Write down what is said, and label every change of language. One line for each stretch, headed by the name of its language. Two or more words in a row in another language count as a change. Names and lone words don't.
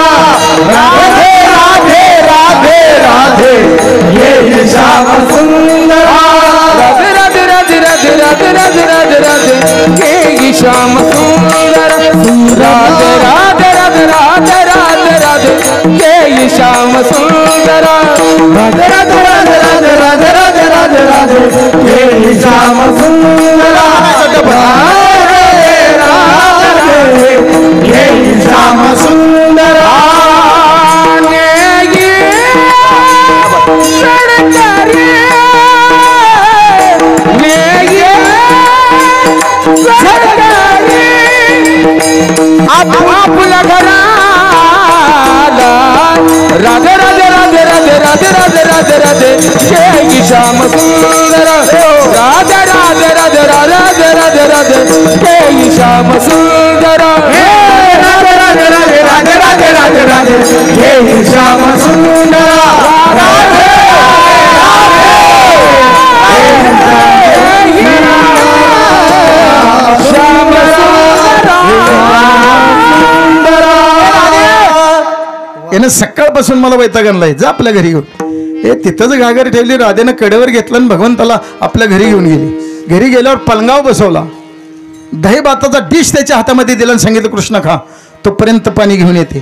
Hindi: राधे राधे राधे राधे ये श्याम सुंदर, राधे राधे राधे राधे राधे राधे राधे राधे के श्याम सुंदर, राधे राधे राधे राधे राधे राधे के श्याम सुंदर, राधे राधे राधे राधे राधे राधे राधे राधे के श्याम सुंदर, राधे राधे के श्याम सुंदर,
Marathi: आपल्या घराला राधे राधे राधे
Hindi: राधे राधे राधे राधे राधे के श्याम सुंदर, राधे राधे राधे राधे राधे राधे के श्याम सुंदर, राधे राधे राधे राधे राधे राधे राधे के श्याम सुंदर, राधे श्याम
Marathi: यानं सकाळपासून मला वैताग आणलाय, जा आपल्या घरी घेऊन. तिथंच घागर ठेवली, राधेनं कडेवर घेतलं आणि भगवंताला आपल्या घरी घेऊन गेली. घरी गेल्यावर पलंगाव बसवला, दही भाताचा डिश त्याच्या हातामध्ये दिला आणि सांगितलं कृष्ण खा, तोपर्यंत पाणी घेऊन येते.